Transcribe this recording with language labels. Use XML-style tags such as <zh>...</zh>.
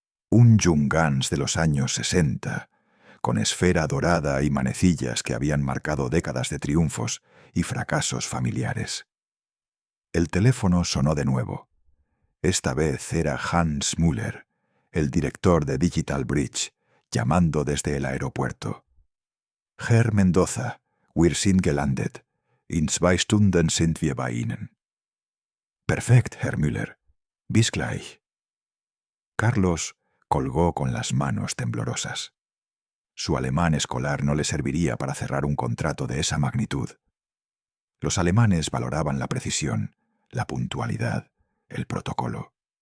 <es>Un Junghans de los años 60, con esfera dorada y manecillas que habían marcado décadas de triunfos y fracasos familiares. El teléfono sonó de nuevo. Esta vez era Hans Müller, el director de Digital Bridge, llamando desde el aeropuerto.</es> <de>«Herr Mendoza, wir sind gelandet. In 2 Stunden sind wir bei Ihnen». «Perfekt, Herr Müller. Bis gleich».</de> <es>Carlos colgó con las manos temblorosas. Su alemán escolar no le serviría para cerrar un contrato de esa magnitud. Los alemanes valoraban la precisión, la puntualidad, el protocolo.</es>